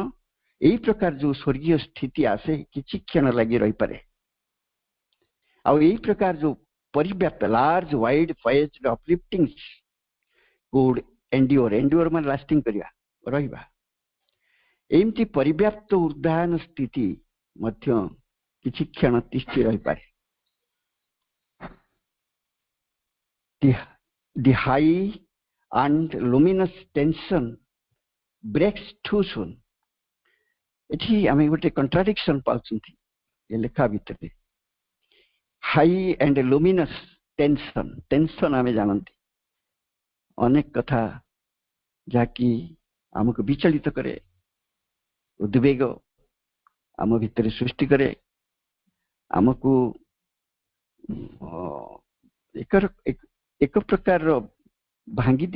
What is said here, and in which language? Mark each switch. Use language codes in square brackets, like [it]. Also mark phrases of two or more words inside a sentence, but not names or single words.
[or] ଏଇ ପ୍ରକାର ଯୋଉ ସ୍ୱର୍ଗୀୟ ସ୍ଥିତି ଆସେ କିଛି କ୍ଷଣ ଲାଗି ରହିପାରେ, ଆଉ ଏଇ ପ୍ରକାର ଯୋଉ ପରିବ୍ୟାପ୍ତ [en] large wide phase upliftings could endure [or] ମାନେ ଲାଷ୍ଟିଂ କରିବା, ରହିବା। ଏମିତି ପରିବ୍ୟାପ୍ତ ଉର୍ଦ୍ଧାୟନ ସ୍ଥିତି ମଧ୍ୟ କିଛି କ୍ଷଣ ତିଷ୍ଠି ରହିପାରେ। [en] The high and luminous tension breaks too soon. [or] ଏଠି ଆମେ ଗୋଟେ କଣ୍ଟ୍ରାଡିକ୍ସନ ପାଉଛନ୍ତି ଏ ଲେଖା ଭିତରେ। [en] high and luminous tension, [or] ଟେନସନ ଆମେ ଜାଣନ୍ତି ଅନେକ କଥା ଯାହାକି ଆମକୁ ବିଚଳିତ କରେ, ଉଦ୍ବେଗ ଆମ ଭିତରେ ସୃଷ୍ଟି କରେ, ଆମକୁ ଏକ ପ୍ରକାରର ଭାଙ୍ଗି ଦିଏ।